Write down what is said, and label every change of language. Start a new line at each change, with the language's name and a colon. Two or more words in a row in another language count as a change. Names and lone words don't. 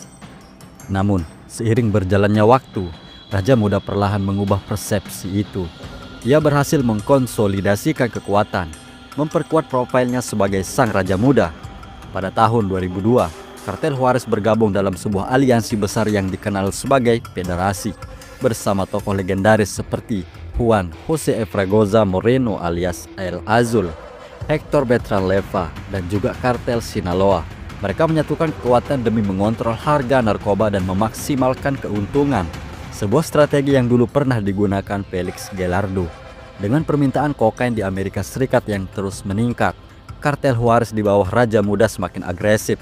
Indonesian: Namun, seiring berjalannya waktu, Raja Muda perlahan mengubah persepsi itu. Ia berhasil mengkonsolidasikan kekuatan, memperkuat profilnya sebagai Sang Raja Muda. Pada tahun 2002, kartel Juarez bergabung dalam sebuah aliansi besar yang dikenal sebagai Federasi, bersama tokoh legendaris seperti Juan José Efragoza Moreno alias El Azul, Hector Beltran Leyva, dan juga kartel Sinaloa. Mereka menyatukan kekuatan demi mengontrol harga narkoba dan memaksimalkan keuntungan. Sebuah strategi yang dulu pernah digunakan Felix Gallardo. Dengan permintaan kokain di Amerika Serikat yang terus meningkat, kartel Juarez di bawah Raja Muda semakin agresif.